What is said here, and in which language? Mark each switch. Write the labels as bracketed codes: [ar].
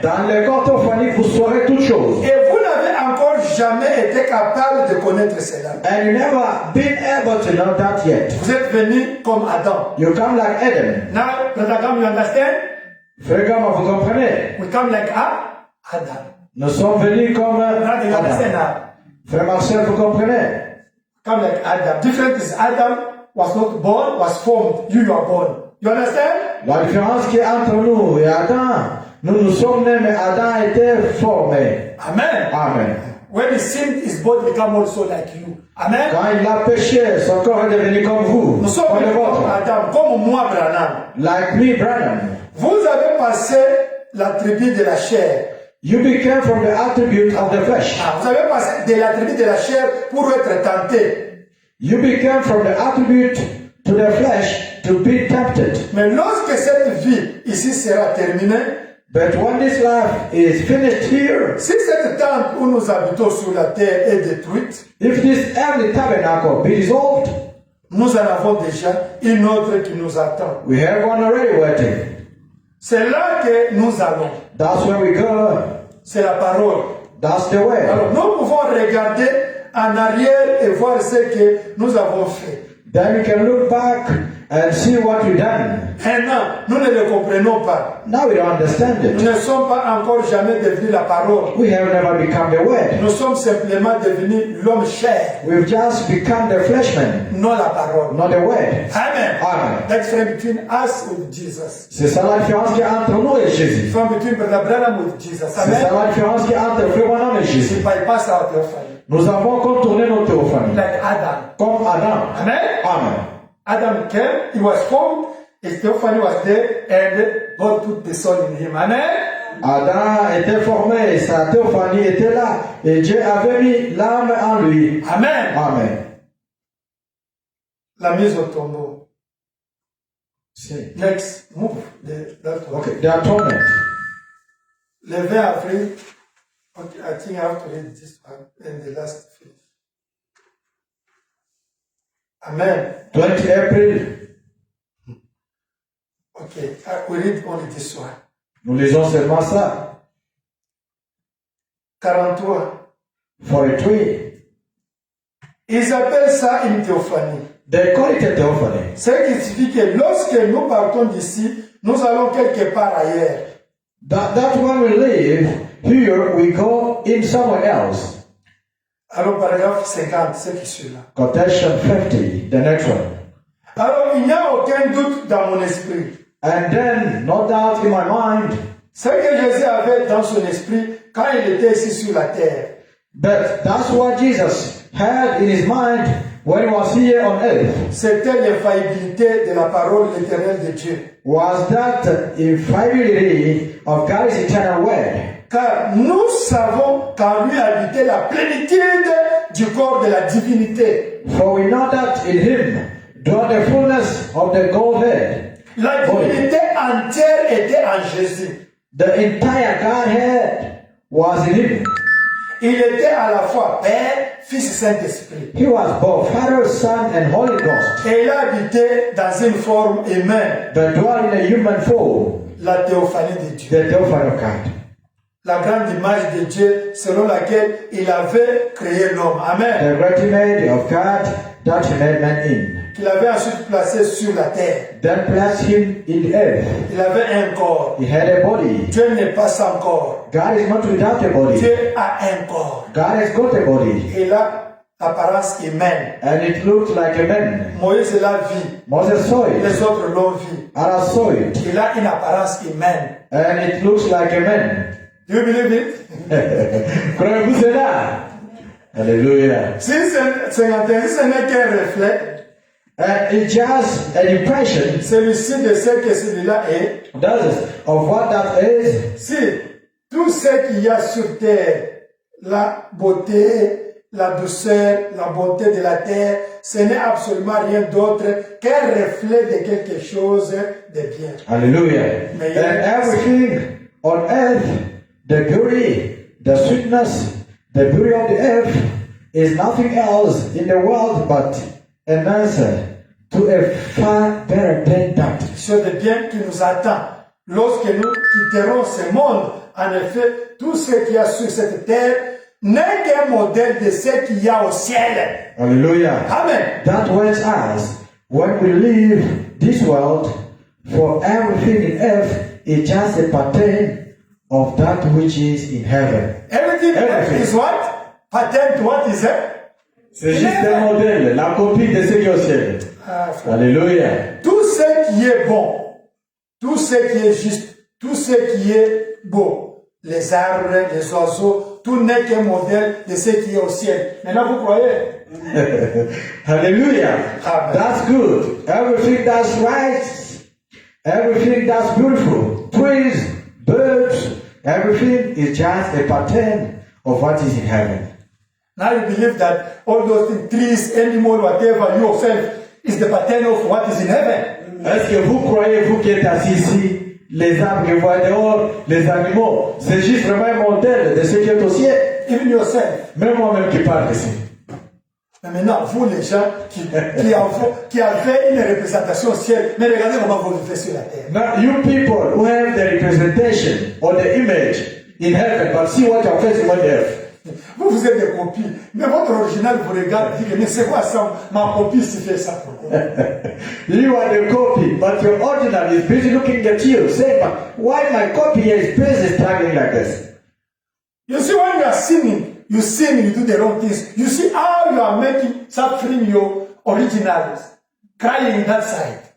[fr] Dans le corps théophanique, vous saurez toutes choses. Et vous n'avez encore jamais été capable de connaître cela. [en] And you never been able to know that yet. [fr] Vous êtes venu comme Adam. [en] You come like Adam. Now, Brother Gam, you understand? [fr] Frère Gama, vous comprenez? [en] We come like Adam. [fr] Nous sommes venus comme [en] Now you understand [fr] Adam. [en] now. [fr] Frère Marcel, vous comprenez? [en] Come like Adam. Different is Adam was not born, was formed. You are born. You understand? [fr] La différence qui est entre nous et Adam, nous sommes nés, mais Adam a été formé. Amen. Amen. [en] When he sinned, his body become also like you. Amen. [fr] Quand il a péché, son corps est devenu comme vous, Nous sommes comme le venus comme vôtre. Adam, comme moi, Branham. [en] Like me, Branham. [fr] Vous avez passé la tribu de la chair. [en] You became from the attribute of the flesh. [fr] Vous avez passé de la tribu de la chair pour être tenté. [en] You became from the attribute to the flesh to be tempted. [fr] Mais lorsque cette vie ici sera terminée, [en] But when this life is finished here, [fr] si cette tente où nous habitons sur la terre est détruite, [en] if this earthly tabernacle be dissolved, [fr] nous en avons déjà une autre qui nous attend. [en] we have one already waiting. [fr] C'est là que nous allons. [en] That's where we go. [fr] C'est la parole. [en] That's the way. [fr] Alors nous pouvons regarder en arrière et voir ce que nous avons fait. [en] Then we can look back and see what we've done. [fr] Maintenant, nous ne le comprenons pas. [en] Now we don't understand [fr] Nous [en] it. [fr] ne sommes pas encore jamais devenus la parole. [en] We have never become the word. [fr] Nous sommes simplement devenus l'homme chair, [en] We've just become the fleshman, [fr] non la parole. [en] not the word. Amen. Amen. That's the difference between us and Jesus. [fr] C'est ça la différence qu'il y a entre nous et Jésus. [en] From between Brother Branham with Jesus. [fr] C'est Amen. ça la différence qu'il y a entre Frère Branham et Je Jésus. [en] bypass our theophany. [fr] Nous avons contourné notre théophanie. [en] Like Adam. [fr] Comme Adam. Amen. Amen. [en] Adam came, he was formed, his theophany was there, and God put the soul in him. Amen. [fr] Adam était formé, sa théophanie était là, et Dieu avait mis l'âme en lui. Amen. Amen. La mise au tombeau. [en] See. Next, move. That one. Okay, the atonement. [fr] Le 20 avril, [en] okay, I think I have to read this one and the last page. Amen. 20 April, Okay, we read only this one. [fr] nous lisons seulement ça. 43. 43. Ils appellent ça une théophanie. [en] They call it a theophany. [fr] Ce qui signifie que lorsque nous partons d'ici, nous allons quelque part ailleurs. [en] That when we leave here, we go in somewhere else. [fr] Alors, paragraphe 50, ce qui suit là. [en] Quotation 50, the next one. [fr] Alors, il n'y a aucun doute dans mon esprit. [en] And then, no doubt in my mind, [fr] Ce que Jésus avait dans son esprit quand il était ici sur la terre, [en] but that's what Jesus had in his mind when he was here on earth, [fr] c'était l'infaillibilité de la parole éternelle de Dieu. [en] was that infallibility of God's eternal word. [fr] Car nous savons qu'en lui habitait la plénitude du corps de la divinité. [en] For we know that in him dwelt the fullness of the Godhead. [fr] La divinité entière était en Jésus. [en] The entire Godhead was in him. [fr] Il était à la fois Père, Fils et Saint-Esprit. [en] He was both Father, Son, and Holy Ghost, [fr] Et il habitait dans une forme humaine, [en] but dwelt in a human form, [fr] la théophanie de Dieu. [en] the theophany of God. [fr] La grande image de Dieu selon laquelle il avait créé l'homme. Amen. [en] The great image of God that he made man in. [fr] Qu'il avait ensuite placé sur la terre. [en] Then placed him in the earth. [fr] Il avait un corps. [en] He had a body. [fr] Dieu n'est pas sans corps. [en] God is not without a body. [fr] Dieu a un corps. [en] God has got a body. [fr] Il a l'apparence humaine. [en] And it looked like a man. [fr] Moïse l'a vu. [en] Moses saw it. [fr] Les autres l'ont vu. [en] Others saw it. [fr] Il a une apparence humaine. [en] And it looks like a man. Do you believe it? [fr] Croyez-vous cela? Alléluia. Si ce n'est qu'un reflet, [en] And it's just an impression [fr] celui-ci de ce que celui-là est. [en] does of what that is. [fr] Si tout ce qu'il y a sur terre, la beauté, la douceur, la bonté de la terre, ce n'est absolument rien d'autre qu'un reflet de quelque chose de bien. Hallelujah. [en] May And everything on earth, the beauty, the sweetness, the beauty of the earth is nothing else in the world but an answer to a far better than that. [fr] Sur le bien qui nous attend. Lorsque nous quitterons ce monde, en effet, tout ce qu'il y a sur cette terre n'est qu'un modèle de ce qu'il y a au ciel. Hallelujah. Amen. [en] That was us. When we leave this world, for everything in earth is just a pattern of that which is in heaven. Everything is what? Pattern to what is it? [fr] C'est juste un modèle, la copie de ce qui est au ciel. Alléluia. Tout ce qui est bon, tout ce qui est juste, tout ce qui est beau, les arbres, les oiseaux, tout n'est qu'un modèle de ce qui est au ciel. Maintenant, vous croyez? Hallelujah. Amen. [en] That's good. Everything that's right, everything that's beautiful, trees, birds, everything is just a pattern of what is in heaven. Now you believe that all those things, trees, animals, whatever, yourself, is the pattern of what is in heaven. [fr] Est-ce que vous croyez, vous qui êtes assis ici, les arbres que vous voyez dehors, les animaux, c'est juste vraiment un modèle de ce qui est au ciel? [en] Even yourself. [fr] Même moi-même qui parle ici. Mais maintenant, vous les gens qui avez une représentation au ciel, mais regardez comment vous vivez sur la terre. [en] Now, you people who have the representation or the image in heaven, but see what you're facing on the earth. [fr] Vous êtes des copies, mais votre original vous regarde et dit, mais c'est quoi ça, ma copie s'y fait ça pourquoi? [en] You are the copy, but your original is busy looking at you, saying, but why my copy here is busy struggling like this? You see, when you are sinning, you sin, you do the wrong things. You see how you are making, suffering your originals, crying that side.